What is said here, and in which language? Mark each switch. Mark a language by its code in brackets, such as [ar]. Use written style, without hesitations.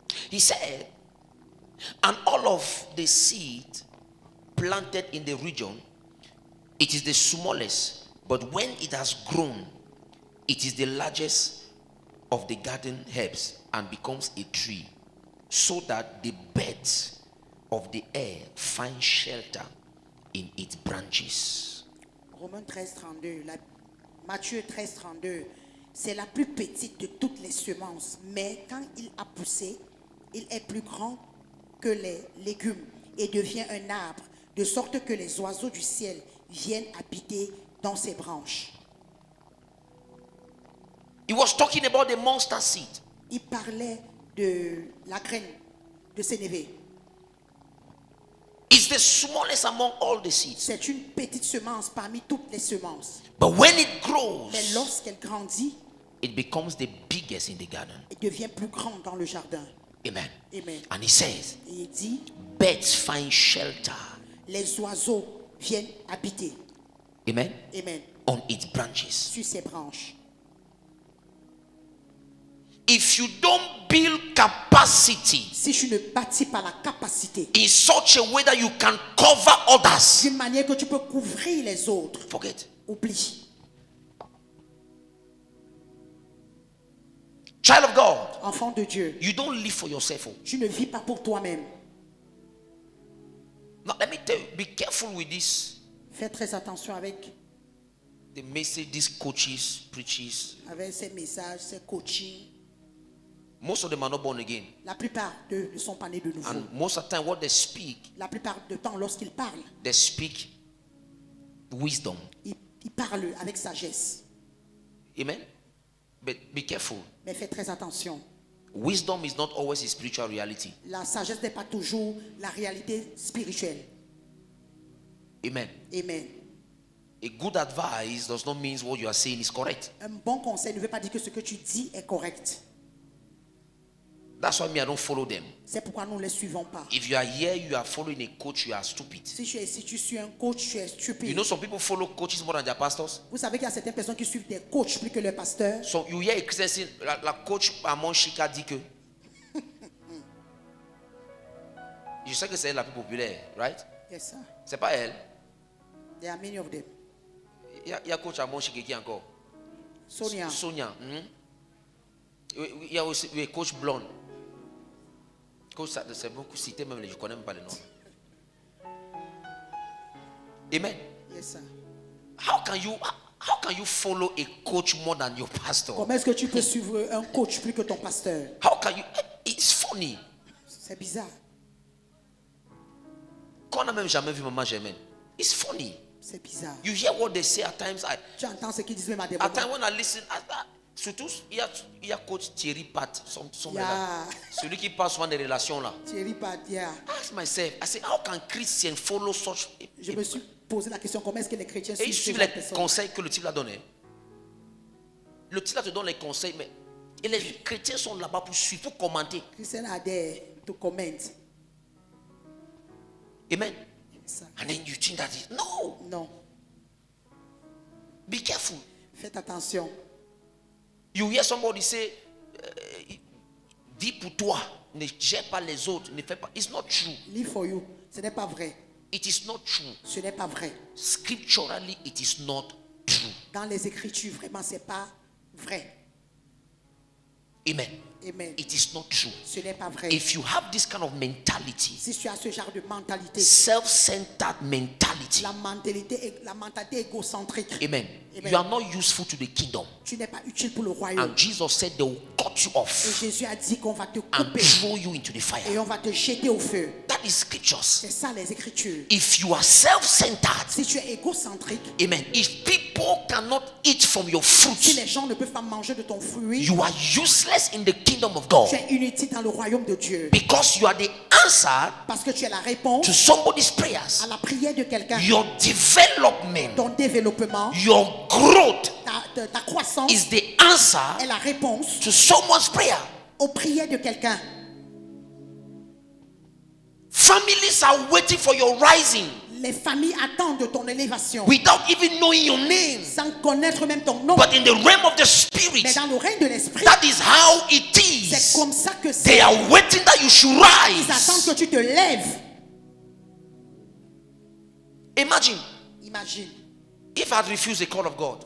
[en] He said, and all of the seed planted in the region, it is the smallest, but when it has grown, it is the largest of the garden herbs and becomes a tree, so that the birds of the air find shelter in its branches. [fr] Romains 13, 32. Matthieu 13, 32. C'est la plus petite de toutes les semences, mais quand il a poussé, il est plus grand que les légumes et devient un arbre, de sorte que les oiseaux du ciel viennent habiter dans ses branches. [en] He was talking about the mustard seed. [fr] Il parlait de la graine de sénévé. [en] It's the smallest among all the seeds. [fr] C'est une petite semence parmi toutes les semences. [en] But when it grows, [fr] Mais lorsqu'elle grandit, [en] it becomes the biggest in the garden. [fr] elle devient plus grande dans le jardin. Amen. Amen. [en] And he says, [fr] Et il dit, [en] birds find shelter. [fr] les oiseaux viennent habiter. Amen. Amen. [en] On its branches. [fr] Sur ses branches. [en] If you don't build capacity [fr] Si tu ne bâtis pas la capacité [en] in such a way that you can cover others, [fr] d'une manière que tu peux couvrir les autres, [en] forget. [fr] oublie. [en] Child of God, [fr] Enfant de Dieu, [en] you don't live for yourself. Oh. [fr] tu ne vis pas pour toi-même. [en] Now, let me tell you, be careful with this. [fr] Fais très attention avec [en] The message these coaches, preachers, [fr] ces messages, ces coachings. [en] most of them are not born again. [fr] La plupart d'eux ne sont pas nés de nouveau. [en] And most of the time, what they speak, [fr] La plupart du temps, lorsqu'ils parlent, [en] they speak wisdom. [fr] ils parlent avec sagesse. [en] Amen? But be careful. [fr] Mais fais très attention. [en] Wisdom is not always a spiritual reality. [fr] La sagesse n'est pas toujours la réalité spirituelle. Amen. Amen. [en] A good advice does not mean what you are saying is correct. [fr] Un bon conseil ne veut pas dire que ce que tu dis est correct. [en] That's why me, I don't follow them. [fr] C'est pourquoi nous ne les suivons pas. [en] If you are here, you are following a coach, you are stupid. [fr] Si tu es ici, tu suis un coach, tu es stupide. [en] You know, some people follow coaches more than their pastors. [fr] Vous savez qu'il y a certaines personnes qui suivent des coachs plus que leurs pasteurs. [en] So you hear a Christian saying, [fr] la coach Amon Chika dit que. Je sais que c'est elle la plus populaire, right? [en] Yes, sir. [fr] C'est pas elle. [en] There are many of them. [fr] Il y a coach Amon Chika qui encore. Sonia. Sonia. Il y a aussi le coach blonde. Coach, c'est beaucoup cité, même je ne connais même pas le nom. Amen. [en] Yes, sir. How can you follow a coach more than your pastor? [fr] Comment est-ce que tu peux suivre un coach plus que ton pasteur? [en] How can you? It's funny. [fr] C'est bizarre. Qu'on n'a même jamais vu maman Germaine. [en] It's funny. [fr] C'est bizarre. [en] You hear what they say at times. [fr] Tu entends ce qu'ils disent même à des [en] At times [fr] moments. [en] when I listen, [fr] surtout il y a coach Thierry Pat, [en] Yeah. [fr] celui qui parle souvent des relations là. Thierry Padia. [en] Ask myself, I say, how can Christians follow such? [fr] Je me suis posé la question, comment est-ce que les chrétiens Et ils suivent suivent ces les personnes? conseils que le type a donné. Le type te donne les conseils, mais et les chrétiens sont là-bas pour suivre, pour commenter. [en] Christians are there to comment. Amen. [fr] Ça. [en] And then you think that no. [fr] Non. [en] Be careful. [fr] Faites attention. [en] You hear somebody say, [fr] dis pour toi, ne gère pas les autres, ne fais pas. [en] It's not true. Live for you. [fr] Ce n'est pas vrai. [en] It is not true. [fr] Ce n'est pas vrai. [en] Scripturally, it is not true. [fr] Dans les Écritures, vraiment, c'est pas vrai. Amen. Amen. [en] It is not true. [fr] Ce n'est pas vrai. [en] If you have this kind of mentality, [fr] Si tu as ce genre de mentalité, [en] self-centered mentality, [fr] la mentalité égocentrique, amen, Amen. [en] you are not useful to the kingdom. [fr] tu n'es pas utile pour le royaume. [en] And Jesus said they will cut you [fr] Et [en] off [fr] Jésus a dit qu'on va te [en] and [fr] couper [en] throw you into the fire. [fr] et on va te jeter au feu. [en] That is scriptures. [fr] C'est ça les Écritures. [en] If you are self-centered, [fr] Si tu es égocentrique, [en] amen, if people cannot eat from your [fr] si [en] fruits, [fr] les gens ne peuvent pas manger de ton fruit, [en] you are useless in the kingdom of God [fr] tu es inutile dans le royaume de Dieu. [en] because you are the answer [fr] Parce que tu es la réponse [en] to somebody's prayers. [fr] à la prière de quelqu'un. [en] Your development, [fr] Ton développement, [en] your growth [fr] ta croissance [en] is the answer [fr] est la réponse [en] to someone's prayer. [fr] aux prières de quelqu'un. [en] Families are waiting for your rising [fr] Les familles attendent de ton élévation [en] without even knowing your name. [fr] sans connaître même ton nom. [en] But in the realm of the [fr] Mais [en] spirit, [fr] dans le règne de l'esprit, [en] that is how it [fr] c'est [en] is. [fr] comme ça que [en] They [fr] c'est. [en] are waiting that you should [fr] Ils attendent [en] rise. [fr] que tu te lèves. [en] Imagine [fr] Imagine, [en] if I had refused the call of God.